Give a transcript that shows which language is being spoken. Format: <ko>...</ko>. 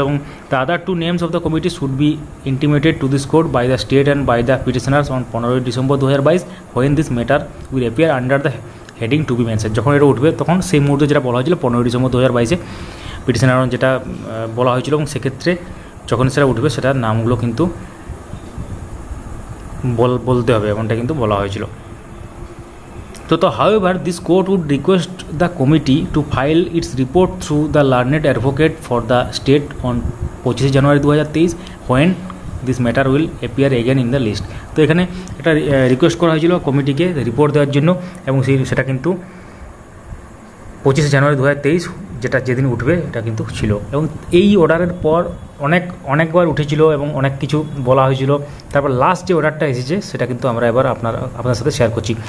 <en>এবং the other 2 names of the committee should be intimated to this court by the state and by the petitioners on 15 December 2022 when this matter will appear under the heading to be mention.</en> <bn>যখন এটা উঠবে তখন সেই মুহূর্তে যেটা বলা হয়েছিল 15 December 2022 petitioner যেটা বলা হয়েছিল, এবং সেক্ষেত্রে যখন সেটা উঠবে সেটার নামগুলো কিন্তু বলতে হবে, এমনটা কিন্তু বলা হয়েছিল।</bn> <en>তো however this court would request the committee to file its report through the learned advocate for the state on 25 January 2023 when this matter will appear again in the list।</en> <bn>তো এখানে এটা রিকোয়েস্ট করা হয়েছিল কমিটিকে রিপোর্ট দেওয়ার জন্য, এবং সেটা কিন্তু 25 জানুয়ারি 2023 যেদিন উঠবে এটা কিন্তু ছিল। এবং এই অর্ডারের পর অনেকবার উঠেছিল এবং অনেক কিছু বলা হয়েছিল। তারপর লাস্ট যে অর্ডারটা এসেছে সেটা কিন্তু আমরা এবার আপনার সাথে শেয়ার করছি।</bn>